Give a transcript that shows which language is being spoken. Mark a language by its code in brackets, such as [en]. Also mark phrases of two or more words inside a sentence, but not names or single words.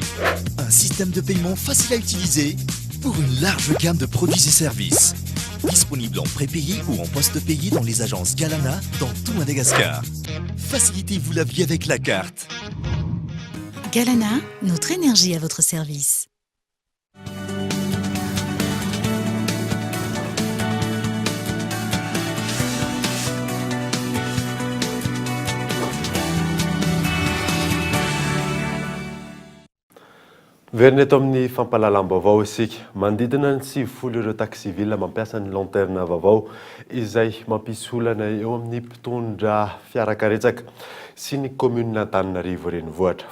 [fr] Un système de paiement facile à utiliser pour une large gamme de produits et services. Disponible en prépayé ou en post-payé dans les agences Galana dans tout Madagascar. Facilitez-vous la vie avec la carte. Galana, notre énergie à votre service. [mg] Verina eto amin'ny fampalalam-baovao isika manodidina ny 7 ireo taxiville mampiasa ny lanterne vaovao izay mampisy olana eo amin'ny mpitondra fiarakaretsaka sy ny commune Antananarivo renivohitra.